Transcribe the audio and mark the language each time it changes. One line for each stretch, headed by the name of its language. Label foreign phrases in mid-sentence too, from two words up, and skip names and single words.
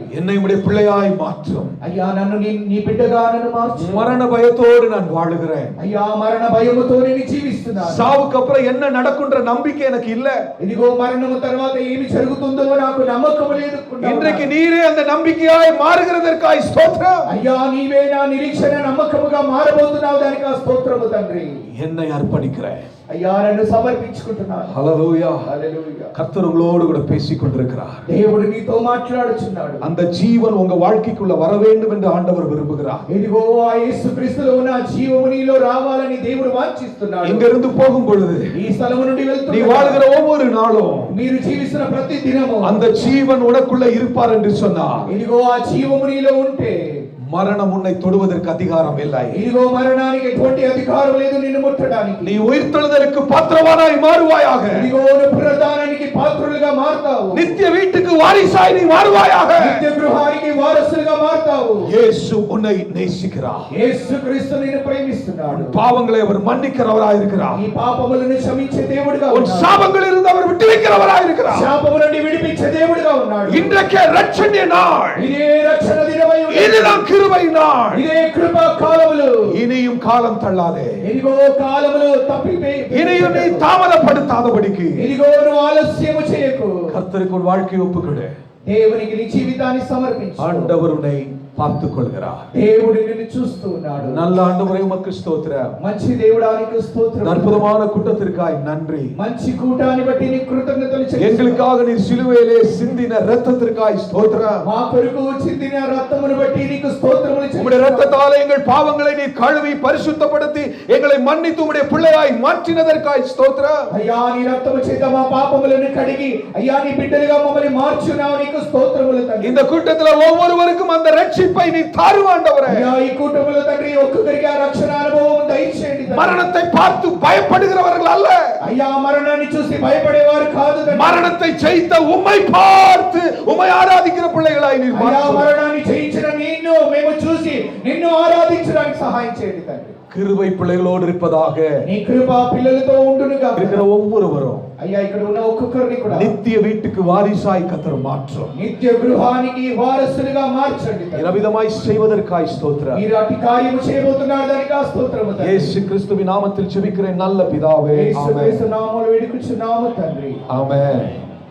Tamil: என்னை உம்முடைய பிள்ளையாய் மாற்றும்.
Telugu: అయ్యా నన్ను నీ బిడ్డగా నన్ను మార్చు.
Tamil: மரண பயத்தோடு நான் வாழுகிறேன்.
Telugu: అయ్యా మరణ భయముతో నేను జీవిస్తున్నాను.
Tamil: சாவுக்கு அப்புறம் என்ன நடக்கும்ன்ற நம்பிக்கை எனக்கு இல்ல.
Telugu: ఇదిగో మరణము తర్వాత ఏమి జరుగుతుందో నాకు నమ్మకం లేదు.
Tamil: இன்றைக்கு நீரே அந்த நம்பிக்கையாய் மாறுகிறதற்காய் ஸ்தோத்திரம்.
Telugu: అయ్యా నీవే నా నిరీక్షణ నమ్మకముగా మారబోతున్నావు, దానికి ఆ స్తోత్రము తండ్రి.
Tamil: என்னை அர்ப்பணிக்கிறேன்.
Telugu: అయ్యా నన్ను సమర్పించుకుంటున్నాను.
Tamil: ஹல்லேலூயா.
Telugu: హల్లెలూయా.
Tamil: கர்த்தர் உங்களோடு கூட பேசிக் கொண்டிருக்கிறார்.
Telugu: దేవుడు నీతో మాట్లాడుచున్నాడు.
Tamil: அந்த ஜீவன் உங்க வாழ்க்கைக்குள்ள வர வேண்டும் என்று ஆண்டவர் விரும்புகிறார்.
Telugu: ఇదిగో ఆ యేసుక్రీస్తులో ఉన్న జీవము నీలో రావాలని దేవుడు వాంఛిస్తున్నాడు.
Tamil: இங்க இருந்து போகும் பொழுது
Telugu: ఈ స్థలము నుండి
Tamil: நீ
Telugu: వెళ్తున్నా
Tamil: வாழ்கிற ஒவ்வொரு நாளும்
Telugu: మీరు జీవిస్తున్న ప్రతి దినము
Tamil: அந்த ஜீவன் உனக்குள்ள இருப்பார் என்று சொன்னார்.
Telugu: ఇదిగో ఆ జీవము నీలో ఉంటే
Tamil: மரணம் உன்னை தொடுவதற்கு அதிகாரம் இல்லை.
Telugu: ఇదిగో మరణానికి ఎటువంటి అధికారం లేదు నిన్ను ముట్టడానికి.
Tamil: நீ உயிர்த்தெழுதலுக்கு பாத்திரவானாய் மாறுவாயாக.
Telugu: ఇదిగో నువ్వు పునరుద్ధానానికి పాత్రులుగా మారతావు.
Tamil: நித்திய வீட்டுக்கு வாரிசாய் நீ மாறுவாயாக.
Telugu: నిత్య గృహానికి వారసులుగా మారతావు.
Tamil: இயேசு உன்னை நேசிக்கிறார்.
Telugu: యేసుక్రీస్తు నిన్ను ప్రేమిస్తున్నాడు.
Tamil: பாவங்களை அவர் மன்னிக்கிறவராய் இருக்கிறார்.
Telugu: నీ పాపములను క్షమించే దేవుడుగా
Tamil: உன்
Telugu: ఉన్నాడు.
Tamil: சாபங்களில் இருந்து அவர் விடுவிக்கிறவராய் இருக்கிறார்.
Telugu: శాపము నుండి విడిపించే దేవుడుగా ఉన్నాడు.
Tamil: இன்றைக்கே ரட்சணிய நாள்.
Telugu: ఇదే రక్షణ దినమై ఉన్నది.
Tamil: இதுதான் கிருபை நாள்.
Telugu: ఇదే కృపా కాలములు.
Tamil: இனியும் காலம் தள்ளாதே.
Telugu: ఇదిగో కాలములు తప్పిపోయి
Tamil: இனியும் நீ தாமதப்படுத்தாதபடிக்கு
Telugu: ఇదిగో నువ్వు ఆలస్యము చేయకు.
Tamil: கர்த்தருக்கு உன் வாழ்க்கையை ஒப்புக்கொடு.
Telugu: దేవునికి నీ జీవితాన్ని సమర్పించు.
Tamil: ஆண்டவர் உன்னை பார்த்துக் கொள்கிறார்.
Telugu: దేవుడు నిన్ను చూస్తూ ఉన్నాడు.
Tamil: நல்ல ஆண்டவரே உமக்கு ஸ்தோத்திரம்.
Telugu: మంచి దేవుడానికి స్తోత్రం.
Tamil: அற்புதமான கூட்டத்திற்காய் நன்றி.
Telugu: మంచి కూటాన్ని బట్టి నీ కృతజ్ఞతలు చెల్లిస్తున్నాను.
Tamil: எங்களுக்காக நீர் சிலுவையிலே சிந்தின இரத்தத்திற்காய் ஸ்தோத்திரம்.
Telugu: మా కొరకు చిందిన రక్తమును బట్టి నీకు స్తోత్రములు
Tamil: உம்முடைய
Telugu: చెల్లిస్తున్నాను.
Tamil: இரத்தத்தாலே எங்கள் பாவங்களை நீர் கழுவி பரிசுத்தப்படுத்தி எங்களை மன்னித்து உம்முடைய பிள்ளையாய் மாற்றினதற்காய் ஸ்தோத்திரம்.
Telugu: అయ్యా నీ రక్తము చేత మా పాపములను కడిగి అయ్యా నీ బిడ్డలుగా మమ్మల్ని మార్చున్నావు, నీకు స్తోత్రములు తండ్రి.
Tamil: இந்த கூட்டத்துல ஒவ்வொருவருக்கும் அந்த ரட்சிப்பை நீ தாரும் ஆண்டவரே.
Telugu: అయ్యా ఈ కుటుంబంలో తండ్రి ఒక్కొక్కరికి ఆ రక్షణ అనుభవం దయచేయండి తండ్రి.
Tamil: மரணத்தை பார்த்து பயப்படுகிறவர்கள் அல்ல,
Telugu: అయ్యా మరణాన్ని చూసి భయపడేవారు కాదు తండ్రి.
Tamil: மரணத்தை ஜெயித்த உம்மை பார்த்து உம்மை ஆராதிக்கிற பிள்ளைகளாய் நீர்
Telugu: అయ్యా
Tamil: மாற்றும்.
Telugu: మరణాన్ని జయించిన నిన్ను మేము చూసి నిన్ను ఆరాధించడానికి సహాయం చేయండి తండ్రి.
Tamil: கிருபை பிள்ளைகளோடு இருப்பதாக.
Telugu: నీ కృప పిల్లలతో ఉండునుగా.
Tamil: இருக்கிற ஒவ்வொருவரும்
Telugu: అయ్యా ఇక్కడ ఉన్న ఒక్కొక్కరిని కూడా
Tamil: நித்திய வீட்டுக்கு வாரிசாய் கர்த்தர் மாற்றும்.
Telugu: నిత్య గృహానికి వారసులుగా మార్చండి తండ్రి.
Tamil: இரவிதமாய் செய்வதற்காய் ஸ்தோத்திரம்.
Telugu: మీరు అట్టి కార్యము చేయబోతున్నారు, దానికి ఆ స్తోత్రము తండ్రి.
Tamil: இயேசு கிறிஸ்துவின் நாமத்தில் ஜெபிக்கிறேன் நல்ல பிதாவே.
Telugu: యేసు
Tamil: ஆமென்.
Telugu: క్రీస్తు నామములో వేడుకొంచున్నాము తండ్రి.
Tamil: ஆமென்.